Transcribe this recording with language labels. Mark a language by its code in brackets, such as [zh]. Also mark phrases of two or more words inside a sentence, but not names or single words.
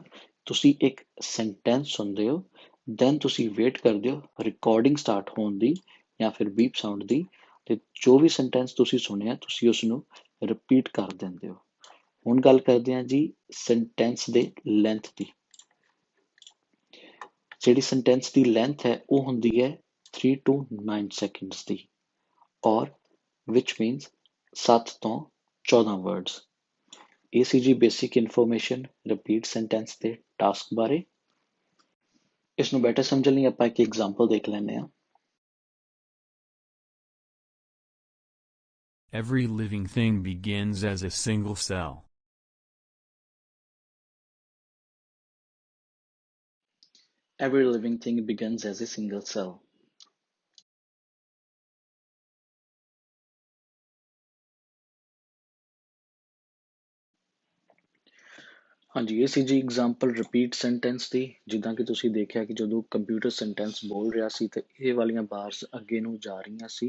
[pa] ਤੁਸੀਂ ਇੱਕ ਸੈਂਟੈਂਸ ਸੁਣਦੇ ਹੋ, ਦੈਨ ਤੁਸੀਂ ਵੇਟ ਕਰਦੇ ਹੋ [en] recording start [pa] ਹੋਣ ਦੀ ਜਾਂ ਫਿਰ [en] beep sound [pa] ਦੀ, ਤੇ ਜੋ ਵੀ ਸੈਂਟੈਂਸ ਤੁਸੀਂ ਸੁਣਿਆ ਤੁਸੀਂ ਉਸ ਨੂੰ ਰਿਪੀਟ ਕਰ ਦਿੰਦੇ ਹੋ। ਹੁਣ ਗੱਲ ਕਰਦੇ ਹਾਂ ਜੀ ਸੈਂਟੈਂਸ ਦੇ ਲੈਂਥ ਦੀ। ਜਿਹੜੀ ਸੈਂਟੈਂਸ ਦੀ ਲੈਂਥ ਹੈ ਉਹ ਹੁੰਦੀ ਹੈ [en] 3 to 9 seconds [pa] ਦੀ, ਔਰ [en] which means [pa] 7 ਤੋਂ 14 words। ਇਹ ਸੀ ਜੀ [en] basic information repeat sentence [pa] ਦੇ ਟਾਸਕ ਬਾਰੇ। ਇਸ ਨੂੰ ਬੈਟਰ ਸਮਝਣ ਲਈ ਆਪਾਂ ਇੱਕ ਐਗਜ਼ਾਮਪਲ ਦੇਖ ਲੈਂਦੇ ਹਾਂ। [en] Every living thing begins as a single cell. Every living thing begins as a single cell. [pa] ਹਾਂਜੀ, ਇਹ ਸੀ ਜੀ [en] example repeat sentence [pa] ਦੀ। ਜਿੱਦਾਂ ਕਿ ਤੁਸੀਂ ਦੇਖਿਆ ਕਿ ਜਦੋਂ [en] computer sentence [pa] ਬੋਲ ਰਿਹਾ ਸੀ ਤੇ ਇਹ ਵਾਲੀਆਂ ਬਾਰਸ ਅੱਗੇ ਨੂੰ ਜਾ ਰਹੀਆਂ ਸੀ।